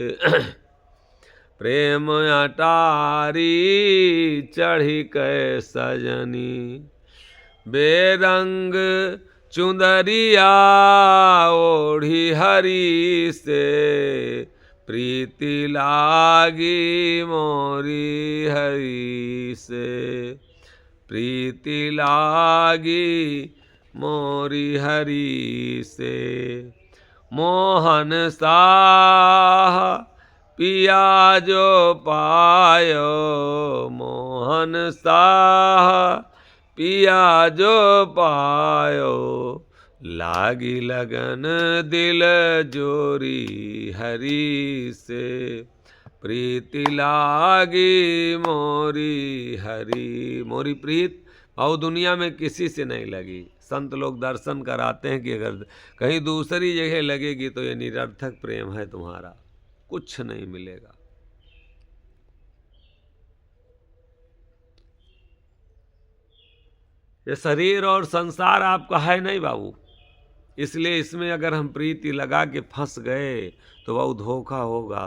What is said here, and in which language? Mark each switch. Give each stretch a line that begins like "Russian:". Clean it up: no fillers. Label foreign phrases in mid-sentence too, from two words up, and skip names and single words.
Hindi: प्रेम अटारी चढ़ी कै सजनी, बेरंग चुंदरिया ओढ़ी हरि से प्रीति लागी, मोरी हरि से प्रीति लागी, मोरी हरि से। मोहन साह पिया जो पायो, मोहन साह पिया जो पायो। लागी लगन दिल जोरी हरि से प्रीति लागी, मोरी हरि। मोरी प्रीत और दुनिया में किसी से नहीं लगी। संत लोग दर्शन कराते हैं कि अगर कहीं दूसरी जगह लगेगी तो ये निरर्थक प्रेम है तुम्हारा, कुछ नहीं मिलेगा। ये शरीर और संसार आपका है नहीं बाबू, इसलिए इसमें अगर हम प्रीति लगा के फंस गए तो वह धोखा होगा।